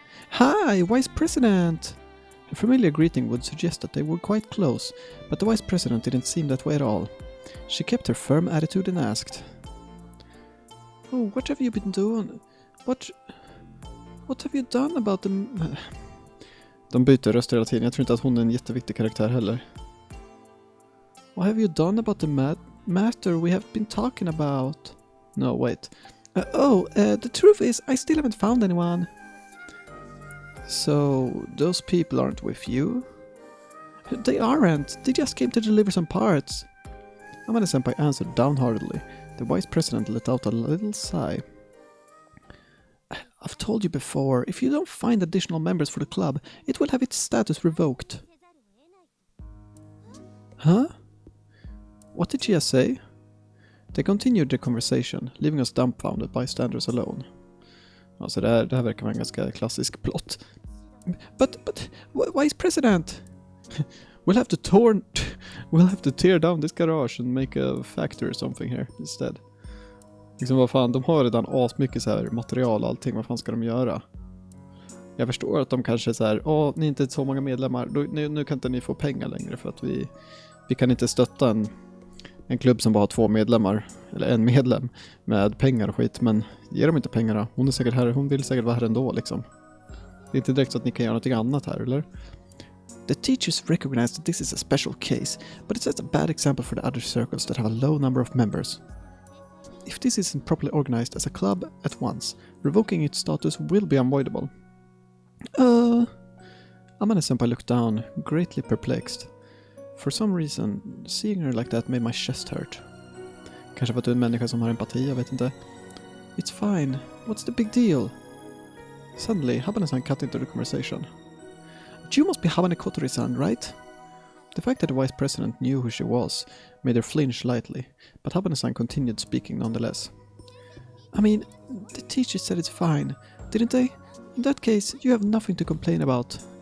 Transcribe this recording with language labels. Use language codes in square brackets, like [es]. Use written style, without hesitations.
[en] Hi, Vice President! A familiar greeting would suggest that they were quite close, but the Vice President didn't seem that way at all. She kept her firm attitude and asked, Oh, what have you been doing? What have you done about the... [sv] De byter röster hela tiden. Jag tror inte att hon är en jätteviktig karaktär heller. [en] What have you done about the matter we have been talking about? No, wait. The truth is, I still haven't found anyone. So, those people aren't with you? They aren't. They just came to deliver some parts. Amane-senpai answered downheartedly. The vice president let out a little sigh. I've told you before, if you don't find additional members for the club, it will have its status revoked. Huh? What did she say? They continued their conversation, leaving us dumbfounded bystanders alone. [sv] Alltså det här verkar vara en ganska klassisk plot. [en] But, Vice President! We'll have to tear down this garage and make a factory or something here instead. [sv] Liksom vad fan, de har redan asmycket så här material och allting, vad fan ska de göra? Jag förstår att de kanske så här, ni är inte så många medlemmar, nu kan inte ni få pengar längre för att vi kan inte stötta en klubb som bara har 2 medlemmar, eller en medlem med pengar och skit, men ger dem inte pengar då? Hon är säkert här, hon vill säkert vara här ändå liksom. Det är inte direkt så att ni kan göra något annat här, eller? [en] The teachers recognize that this is a special case, but it sets a bad example for the other circles that have a low number of members. If this isn't properly organized as a club at once, revoking its status will be unavoidable. Amane-senpai looked down, greatly perplexed. For some reason, seeing her like that made my chest hurt. [sv] Kanske för att du är en människa som har empati, jag vet inte. [en] It's fine. What's the big deal? Suddenly, Habane-san cut into the conversation. You must be Habane Kotori-san, right? The fact that the vice president knew who she was made her flinch lightly, but Habane-san continued speaking nonetheless. I mean, the teacher said it's fine, didn't they? In that case, you have nothing to complain about.